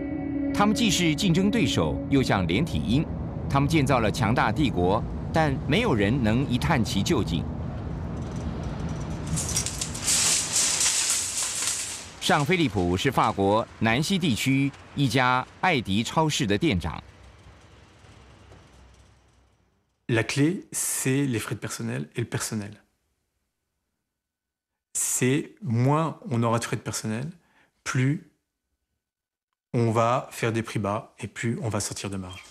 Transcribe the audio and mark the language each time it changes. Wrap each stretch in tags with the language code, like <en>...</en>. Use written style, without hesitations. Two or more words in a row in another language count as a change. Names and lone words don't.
<zh>他们既是竞争对手，又像连体婴。他们建造了强大帝国，但没有人能一探其究竟。尚菲利普是法国南西地区一家艾迪超市的店长。</zh> <fr>La clé, c'est les frais de personnel et le personnel. C'est moins on aura de frais de personnel, plus on va faire des prix bas et plus on va sortir de marge.</fr>